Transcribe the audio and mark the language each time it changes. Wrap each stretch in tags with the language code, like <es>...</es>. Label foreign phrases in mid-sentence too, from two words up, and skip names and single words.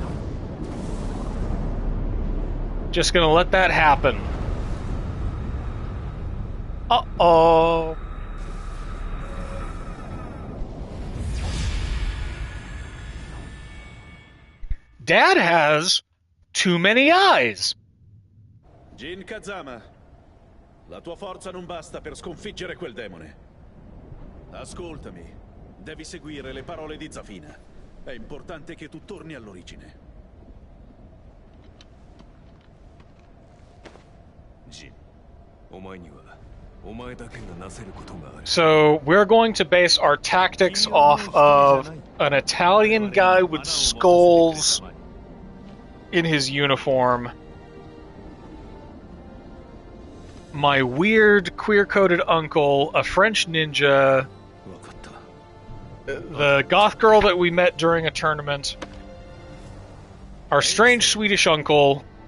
<en>Just gonna let that happen. Uh-oh. Dad has too many eyes.</en> <it>Jin Kazama, la tua forza non basta per sconfiggere quel demone. Ascoltami, devi seguire le parole di Zafina. È importante che tu torni all'origine.</it> <ja>Jin, お前にはお前だけがなせることがある。</ja> <en>So we're going to base our tactics off of an Italian guy with skulls in his uniform. My weird queer-coded uncle, a French ninja, the goth girl that we met during a tournament, our strange Swedish uncle.</en>